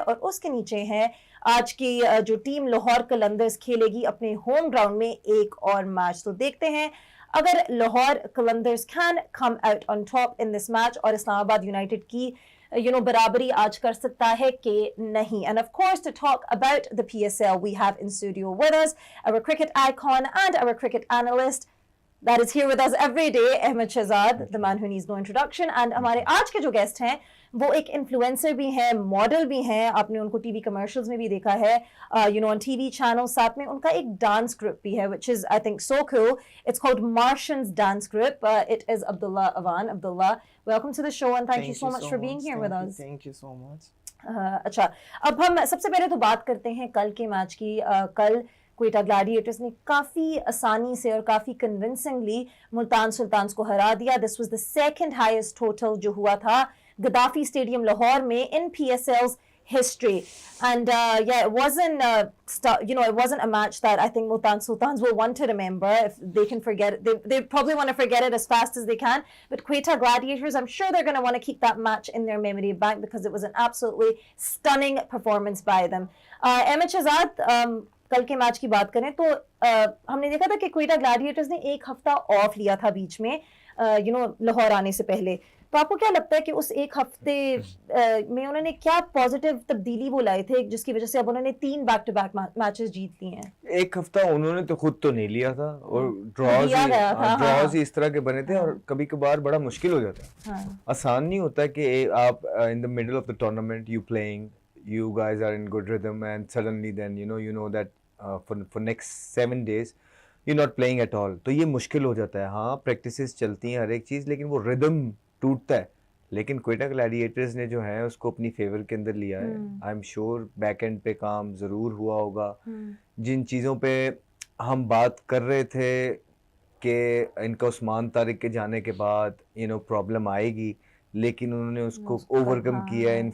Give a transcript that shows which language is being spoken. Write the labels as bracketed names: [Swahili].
[Hindi] और उसके नीचे है आज की जो टीम लाहौर कलंदर्स खेलेगी अपने होम ग्राउंड में एक और मैच। तो देखते हैं अगर Lahore Qalandars [English] can come out on top in this match [Hindi] और इस्लामाबाद यूनाइटेड की बराबरी आज कर सकता है कि नहीं। [English] And of course, to talk about the PSL, we have in studio with us our cricket icon and our cricket analyst that is here with us every day, Ahmed Shahzad, the man who needs no introduction. [Hindi] And हमारे आज के जो guest हैं वो एक influencer भी हैं, model भी हैं। आपने उनको टीवी कमर्शियल्स में भी देखा है, ऑन टीवी चैनल। साथ में उनका एक डांस ग्रुप भी है [English] which is I think so cool. It's called Martians Dance Group. It is Abdullah Awan. Abdullah, welcome to the show and thank you so much for being here with us. Thank you so much. [Hindi] अच्छा, अब हम सबसे पहले तो बात करते हैं कल के मैच की। कल क्वेटा ग्लैडिएटर्स ने काफ़ी आसानी से और काफ़ी कन्विंसिंगली मुल्तान सुल्तान्स को हरा दिया। [English] this was the second highest total [Hindi] जो हुआ था गद्दाफी स्टेडियम लाहौर में [English] in PSL's history. And it wasn't it wasn't a match that I think Multan Sultans will want to remember. If they can forget it, they probably want to forget it as fast as they can. But Quetta Gladiators, I'm sure they're going to want to keep that match in their memory bank because it was an absolutely stunning performance by them. [Hindi] Ahmed Shahzad, कल के match की बात करें तो हमने देखा था कि क्वेटा ग्लैडिएटर्स ने एक हफ्ता ऑफ लिया था बीच में लाहौर आने से पहले। तो आपको क्या लगता है कि उस एक हफ्ते में उन्होंने क्या पॉजिटिव तब्दीली वो लाए थे जिसकी वजह से अब उन्होंने 3 बैक टू बैक मैचेस जीत लिए हैं? एक हफ्ता उन्होंने तो खुद तो नहीं लिया था और ड्रॉज ही इस तरह के बने थे और कभी कभार बड़ा मुश्किल हो जाता है। आसान नहीं होता कि आप [English] in the middle of the tournament you playing, you guys are in good rhythm and suddenly then you know that for next 7 days you're not playing at all, [Hindi] तो ये मुश्किल हो जाता है। हाँ, प्रैक्टिसेस चलती हैं हर एक चीज़, लेकिन वो रिदम टूटता है। लेकिन क्वेटा ग्लैडिएटर्स ने जो है उसको अपनी फेवर के अंदर लिया है। I am sure back and पे काम ज़रूर हुआ होगा। जिन चीज़ों पे हम बात कर रहे थे कि इनका उस्मान तारिक के जाने के बाद प्रॉब्लम आएगी, लेकिन उन्होंने उसको ओवरकम किया है।